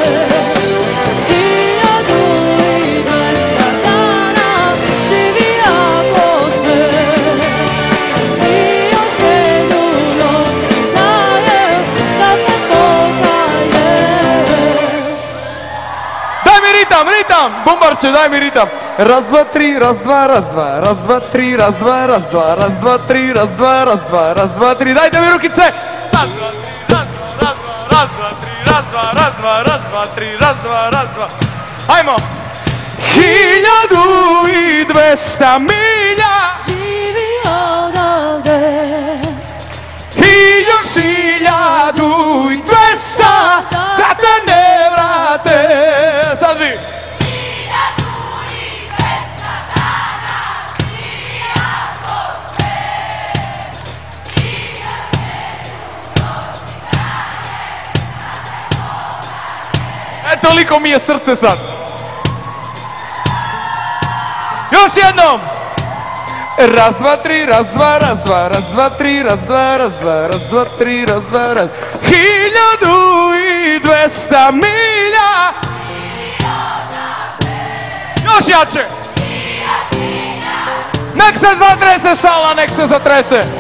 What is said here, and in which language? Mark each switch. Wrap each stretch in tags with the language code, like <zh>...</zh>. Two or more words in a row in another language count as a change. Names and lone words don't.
<sr>1200 dana živi ako smeš i još jednu noć ti dajem da se pokaješ. Daj mi ritam, Bumbarče, daj mi ritam. Raz, dva, tri, raz, dva, raz, dva, raz, dva, tri, raz, dva, raz, dva, raz, dva, tri, raz, dva, raz, dva, raz, dva, tri, dajte mi rukice. Raz, dva, tri, raz, dva, raz, dva, raz, dva, tri, raz, dva, raz, dva. Ajmo. 1200 milja Živi odavde i još 1200 da te ne vrate. Sad vi. Toliko mi je srce sad. Još jednom. Raz, dva, tri, raz, dva, raz, dva, raz, dva, tri, raz, dva, raz, dva, raz, dva, tri, raz, dva, raz. 1200 milja. Još jače. Nek se zatrese sala, nek se zatrese.</sr>